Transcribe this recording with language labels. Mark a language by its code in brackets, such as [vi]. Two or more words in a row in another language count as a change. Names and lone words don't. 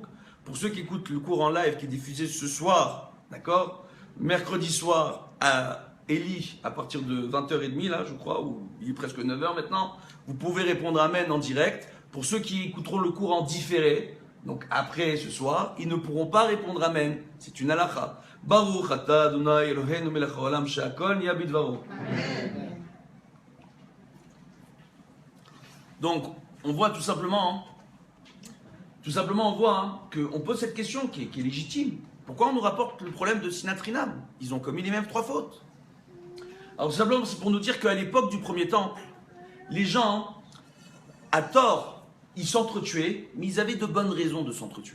[fr] Pour ceux qui écoutent le cours en live qui est diffusé ce soir, d'accord, mercredi soir à Eli, à partir de 20h30, là, je crois, ou il est presque 9h maintenant, vous pouvez répondre Amen en direct. Pour ceux qui écouteront le cours en différé, donc après ce soir, ils ne pourront pas répondre Amen. C'est une halakha. [he] ברוך אתה אדוני אלוהינו מלך העולם שהכל נהיה בדברו. [fr] Donc, on voit tout simplement, on voit qu'on pose cette question qui est légitime. Pourquoi on nous rapporte le problème de [he] שנאת חינם? [fr] Ils ont commis les mêmes 3 fautes. Alors, tout simplement, c'est pour nous dire qu'à l'époque du premier temple, les gens, à tort, ils s'entretuaient, mais ils avaient de bonnes raisons de s'entretuer.